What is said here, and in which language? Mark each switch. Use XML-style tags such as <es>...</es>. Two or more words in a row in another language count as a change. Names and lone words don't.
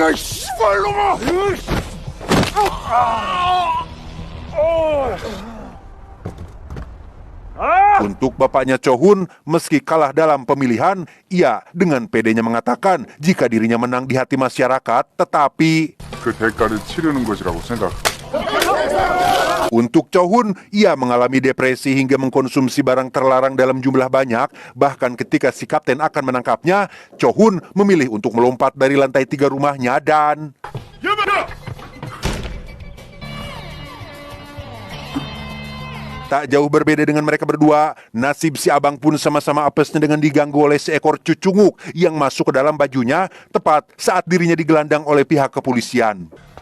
<id>Untuk bapaknya Chohun, meski kalah dalam pemilihan, ia dengan pedenya mengatakan jika dirinya menang di hati masyarakat, tetapi</id> <ko>그 대가를 치르는 것이라고 생각.</ko> <id>untuk Chohun, ia mengalami depresi hingga mengkonsumsi barang terlarang dalam jumlah banyak. Bahkan ketika si kapten akan menangkapnya, Chohun memilih untuk melompat dari lantai 3 rumahnya dan... Tak jauh berbeda dengan mereka berdua, nasib si abang pun sama-sama apesnya dengan diganggu oleh seekor cucunguk yang masuk ke dalam bajunya tepat saat dirinya digelandang oleh pihak kepolisian.</id>